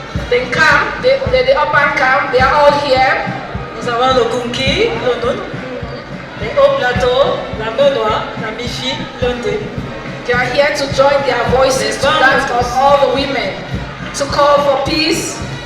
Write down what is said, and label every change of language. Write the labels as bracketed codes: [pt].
[en] the camp, the upper camp, they are all here. [fr] Nous avons le Kunki, le Nun, les hauts plateaux, la Menoa, la Michi, l'Onde. [en] They are here to join their voices to that of all the women, to call for peace.